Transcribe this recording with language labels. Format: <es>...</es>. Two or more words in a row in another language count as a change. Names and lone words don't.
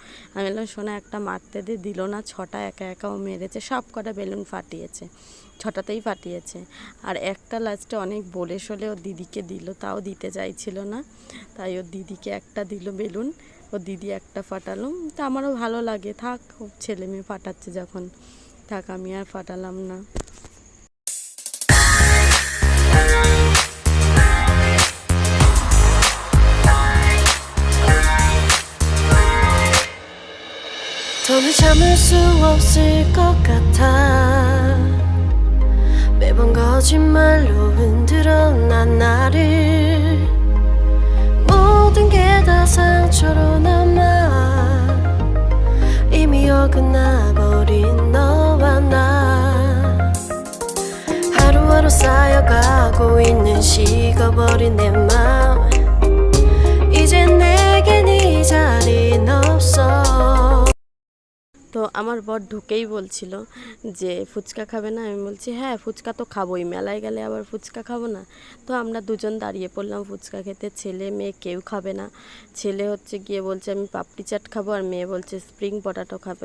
<bn>আমি বললাম শোনা একটা মারতে দিল না, 6টা একা একা ও মেরেছে, সব কটা বেলুন ফাটিয়েছে, 6টাতেই ফাটিয়েছে। আর একটা লাস্টে অনেক বলে সলে ওর দিদিকে দিল, তাও দিতে চাইছিল না, তাই ওর দিদিকে একটা দিল বেলুন, ও দিদি একটা ফাটালো। তা আমারও ভালো লাগে, থাক ছেলে মেয়ে ফাটাচ্ছে যখন, থাক আমি আর ফাটালাম না।</bn> <ko>더는 참을 수 없을 것 같아 매번 거짓말로 흔들어 난 나를 모든 게 다 상처로 남아 이미 어긋나버린 너와 나 하루하루 쌓여가고 있는 식어버린 내 맘 이제 내겐 이제 자리는 없어.</ko> <bn>তো আমার বর ঢুকেই বলছিল যে ফুচকা খাবে না, আমি বলছি হ্যাঁ ফুচকা তো খাবোই, মেলায় গেলে আবার ফুচকা খাবো না। তো আমরা দুজন দাঁড়িয়ে পড়লাম ফুচকা খেতে, ছেলে মেয়ে কেউ খাবে না। ছেলে হচ্ছে গিয়ে বলছে আমি পাপড়ি চাট খাবো, আর মেয়ে বলছে স্প্রিং পটাটো খাবে।</bn>